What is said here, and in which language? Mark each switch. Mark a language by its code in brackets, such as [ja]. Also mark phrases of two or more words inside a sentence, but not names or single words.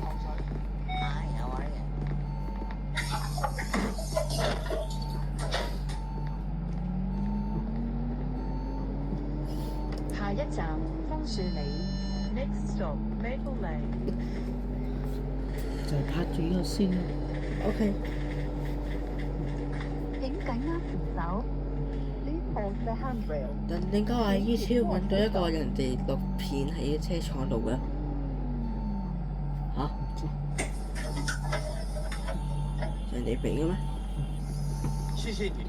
[yue] 下一站楓樹里。 [en] Next stop Maple Lane。 [yue] 就拍住呢個先啦。 OK。 [en] hold the handrail. [yue] 但點解話於超揾到一個人哋錄片喺車廠度嘅？嚇、唔知人哋俾嘅咩？謝謝你。